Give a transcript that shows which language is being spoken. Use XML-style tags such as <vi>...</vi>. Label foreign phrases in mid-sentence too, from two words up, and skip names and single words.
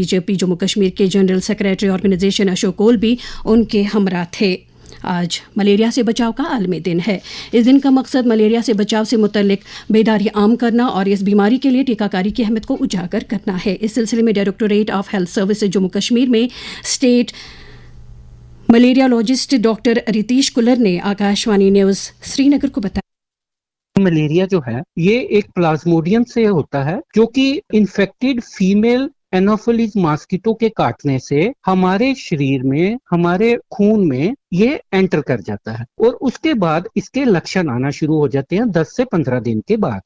<ur>BJP جموں کشمیر کے</ur> <en>General Secretary Organisation</en> <ur>اشوک کول بھی ان کے ہمراہ تھے. آج ملیریا سے بچاؤ کا عالمی دن ہے. اس دن کا مقصد ملیریا سے بچاؤ سے متعلق بیداری عام کرنا اور اس بیماری کے لیے ٹیکہ کاری کی اہمیت کو اجاگر کرنا ہے. اس سلسلے میں</ur> <en>Directorate of Health Services</en> <ur>جموں کشمیر میں</ur> <en>State Malariologist</en> <ur>ڈاکٹر ریتیش کلر نے آکاشوانی نیوز سری نگر کو بتایا. ملیریا جو ہے یہ ایک پلازموڈیم سے ہوتا ہے جو کہ</ur> <en>infected female Anopheles mosquito</en> <ur>کے کاٹنے سے ہمارے شریر میں ہمارے خون میں یہ انٹر کر جاتا ہے اور اس کے بعد اس کے لکشن آنا شروع ہو جاتے ہیں 10 سے 15 دن کے بعد.</ur>